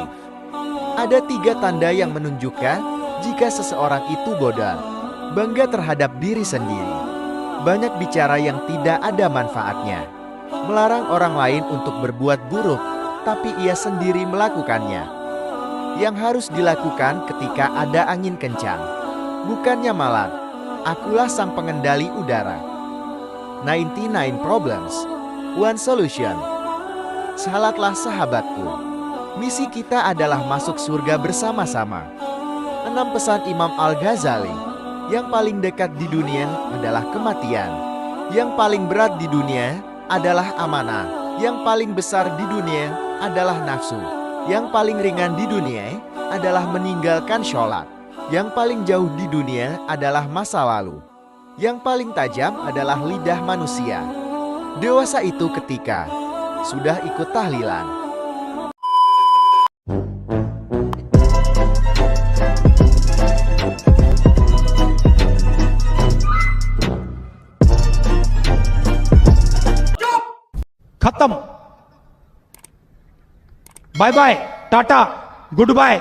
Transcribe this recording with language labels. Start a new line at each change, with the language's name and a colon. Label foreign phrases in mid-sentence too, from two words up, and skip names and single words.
Indonesian: Ada 3 tanda yang menunjukkan jika seseorang itu bodoh, bangga terhadap diri sendiri, banyak bicara yang tidak ada manfaatnya, melarang orang lain untuk berbuat buruk, tapi ia sendiri melakukannya. Yang harus dilakukan ketika ada angin kencang, bukannya malah, akulah sang pengendali udara.
English: 99 problems, one solution.
Indonesian: Salatlah sahabatku. Misi kita adalah masuk surga bersama-sama. 6 pesan Imam Al-Ghazali. Yang paling dekat di dunia adalah kematian. Yang paling berat di dunia adalah amanah. Yang paling besar di dunia adalah nafsu. Yang paling ringan di dunia adalah meninggalkan sholat. Yang paling jauh di dunia adalah masa lalu. Yang paling tajam adalah lidah manusia. Dewasa itu ketika sudah ikut tahlilan.
English: खत्म। bye bye, tata, good bye.